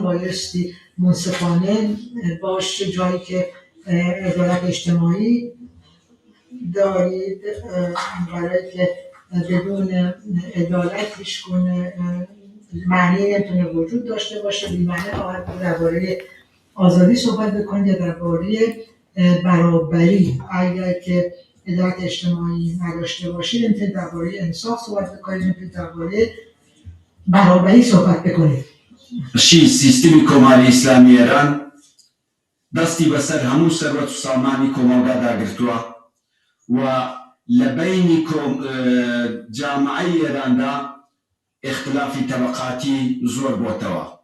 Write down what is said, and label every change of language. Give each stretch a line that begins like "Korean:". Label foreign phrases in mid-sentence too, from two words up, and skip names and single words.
Persian: بایستی منصفانه باشه، جایی که عدالت اجتماعی دارید، برای که بدون عدالت هیچ گونه معنی نمیتونه وجود داشته باشه. بی‌معنی خواهد بود درباره آزادی صحبت بکنید یا درباره برابری. اگر که عدالت اجتماعی نداشته باشید نمیتونید درباره انصاف صحبت بکنید، نمیتونید درباره برابری صحبت بکنید.
Central Kurdish: سیستمی کۆماری ئیسلامی ئێران دەستی بەسەر هەموو سەروەت و سامانی کۆمەڵگا داگرتووە و لە بینی جامعەی ئێراندا اختلافی طبقاتی زۆر بۆتەوە.